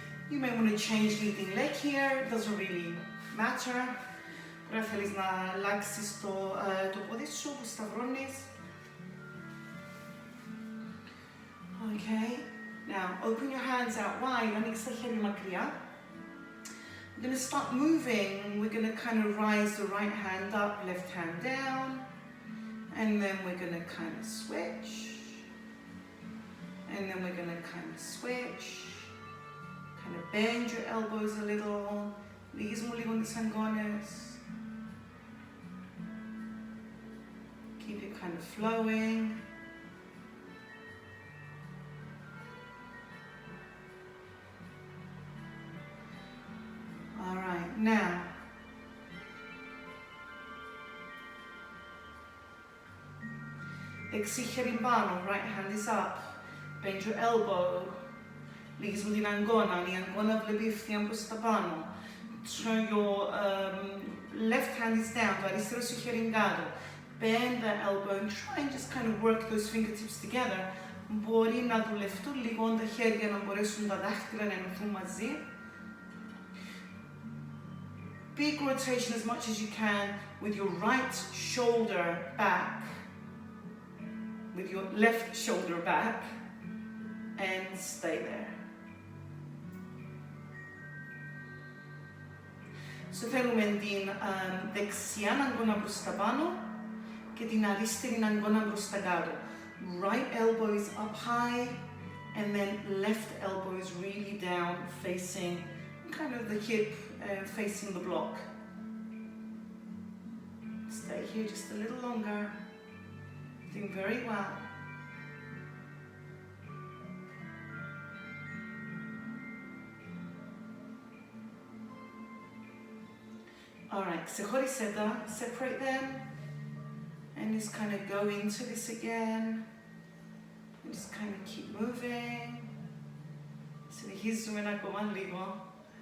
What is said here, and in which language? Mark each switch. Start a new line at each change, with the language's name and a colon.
English: You may want to change leading leg here, it doesn't really matter.
Greek: Τώρα θέλεις να αλλάξεις το πόδι σου που σταυρώνεις.
English: Okay, now open your hands out wide,
Greek: ανοίξτε τα χέρια μακριά.
English: We're going to start moving, we're going to kind of rise the right hand up, left hand down, and then we're going to kind of switch, and then we're going to kind of switch. Kind of bend your elbows a little,
Greek: λίγες μου λίγο τις αγκώνες.
English: Keep it kind of flowing. Alright, now,
Greek: δεξί χέρι πάνω,
English: right hand is up, bend your elbow.
Greek: Λίγες μου την αγκώνα, η αγκώνα βλέπει ευθεία προς τα πάνω.
English: Turn your left hand is down,
Greek: το αριστερό σου χέρι κάτω.
English: Bend the elbow and try and just kind of work those fingertips together.
Greek: Μπορεί να δουλευτούν λίγο τα χέρια, να μπορέσουν τα δάχτυλα να ενωθούν μαζί.
English: Big rotation as much as you can with your right shoulder back, with your left shoulder back, and stay there.
Greek: So θέλουμε την δεξιά αγκώνα προς τα πάνω και την αριστερή αγκώνα προς τα κάτω.
English: Right elbow is up high and then left elbow is really down, facing kind of the hip, facing the block. Stay here just a little longer. Doing very well. Alright,
Greek: ξεχώρισέ τα,
English: separate them, and just kind of go into this again, and just kind of keep moving.
Greek: Συνεχίζουμε ακόμα λίγο.